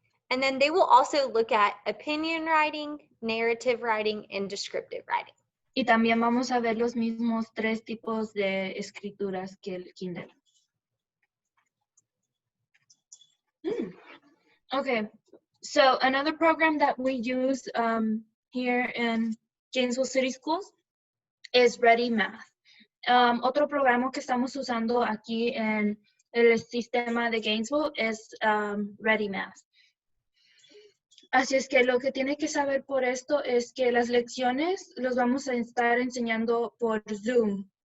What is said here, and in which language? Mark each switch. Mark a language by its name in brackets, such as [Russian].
[English] And then they will also look at opinion writing, narrative writing, and descriptive writing. [Spanish] Y también vamos a ver los mismos 3 tipos de escrituras que el kinder. [English] Okay, so another program that we use here in Gainesville City Schools is Ready Math. [Spanish] Otro programa que estamos usando aquí en el sistema de Gainesville es Ready Math. Así es que lo que tiene que saber por esto es que las lecciones los vamos a estar enseñando por Zoom.